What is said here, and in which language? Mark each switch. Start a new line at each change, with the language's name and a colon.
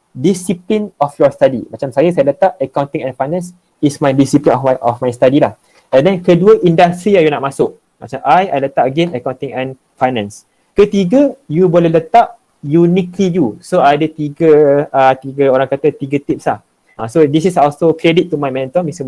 English: discipline of your study.
Malay: Macam saya letak
English: accounting and finance is my discipline of my study lah.
Malay: And then kedua, industri yang you nak masuk. Macam I letak again accounting and finance. Ketiga, you boleh letak uniquely you. So ada tiga orang kata tiga tips lah.
English: So this is also credit to my mentor, Mr.